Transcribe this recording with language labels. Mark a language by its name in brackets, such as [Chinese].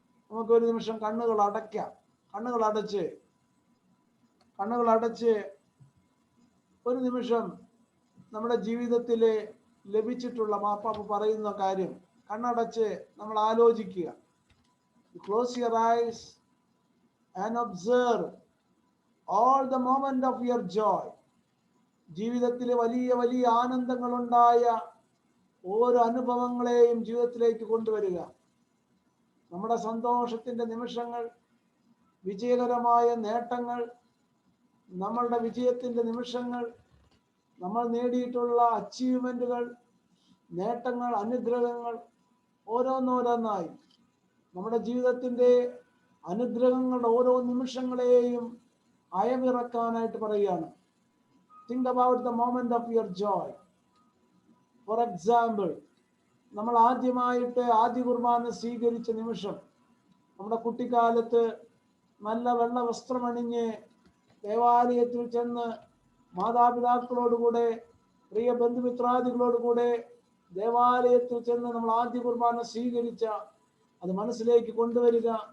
[Malayalam] നമുക്കൊരു നിമിഷം കണ്ണുകൾ അടയ്ക്കാം. കണ്ണുകൾ അടച്ച് ഒരു നിമിഷം നമ്മുടെ ജീവിതത്തിലെ ലഭിച്ചിട്ടുള്ള മാർപ്പാപ്പ പറയുന്ന കാര്യം കണ്ണടച്ച് നമ്മൾ ആലോചിക്കുക. [English] Close your eyes and observe all the moment of your joy. [Malayalam] ജീവിതത്തിലെ വലിയ ആനന്ദങ്ങളുണ്ടായ ഓരോ അനുഭവങ്ങളെയും ജീവിതത്തിലേക്ക് കൊണ്ടുവരിക. നമ്മുടെ സന്തോഷത്തിന്റെ നിമിഷങ്ങൾ, വിജയകരമായ നേട്ടങ്ങൾ, നമ്മളുടെ വിജയത്തിന്റെ നിമിഷങ്ങൾ, നമ്മൾ നേടിയിട്ടുള്ള അച്ചീവ്മെന്റുകൾ, നേട്ടങ്ങൾ, അനുഗ്രഹങ്ങൾ ഓരോന്നോരോന്നായി നമ്മുടെ ജീവിതത്തിന്റെ അനുഗ്രഹങ്ങളുടെ ഓരോ നിമിഷങ്ങളെയും അയവിറക്കാനായിട്ട് പറയുകയാണ്. [English] Think about the moment of your joy. For example, [Malayalam] നമ്മൾ ആദ്യമായിട്ട് ആദ്യ കുർബാന സ്വീകരിച്ച നിമിഷം, നമ്മുടെ കുട്ടിക്കാലത്ത് നല്ല വെള്ള വസ്ത്രമണിഞ്ഞ് ദേവാലയത്തിൽ ചെന്ന് മാതാപിതാക്കളോടുകൂടെ, പ്രിയ ബന്ധുമിത്രാദികളോടുകൂടെ ദേവാലയത്തിൽ ചെന്ന് നമ്മൾ ആദ്യ കുർബാന സ്വീകരിച്ച അത് മനസ്സിലേക്ക് കൊണ്ടുവരിക.